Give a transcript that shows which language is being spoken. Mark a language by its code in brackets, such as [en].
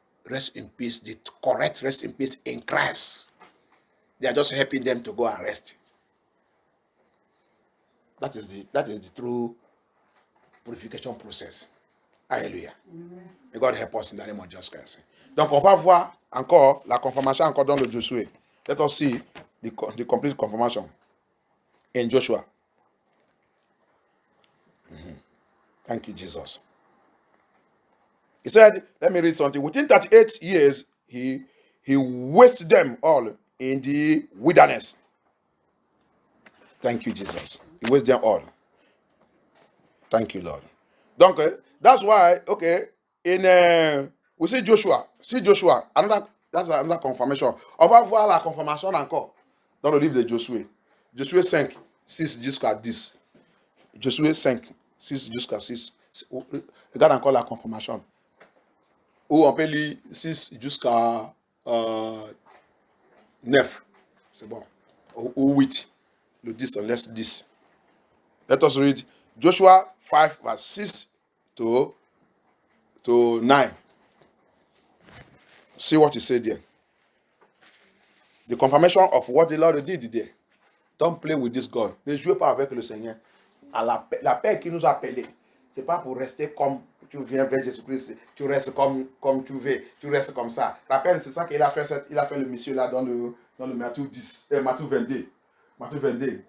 [en] Rest in peace, the correct rest in peace in Christ. They are just helping them to go and rest. That is the true purification process. Alléluia. May God help us in the name of Jesus Christ. [fr] Donc on va voir encore la confirmation encore dans le Josué. [en] Let us see the complete confirmation in Joshua. Thank you, Jesus. He said, let me read something. Within 38 years, he wasted them all in the wilderness. Thank you, Jesus. He wasted them all. Thank you, Lord. Donc, that's why, okay, we see Joshua. That's another confirmation. [fr] On va voir la confirmation encore dans le livre de Josué. Josué 5, 6 jusqu'à 10. Josué 5, 6 jusqu'à 6. Regarde encore la confirmation. Ou on peut lire 6 jusqu'à 9. C'est bon. Ou 8. Le 10, on laisse 10. [en] Let us read Joshua 5, verse 6 to 9. See what he said there. The confirmation of what the Lord did there. Don't play with this God. [fr] Ne jouez pas avec le Seigneur. À la paix qui nous a appelés. Ce n'est pas pour rester comme tu viens vers Jésus-Christ. Tu restes comme tu veux. Tu restes comme ça. Rappelle, c'est ça qu'il a fait. Il a fait le monsieur là dans le Matthieu 10, Matthieu 22. Matthieu 22.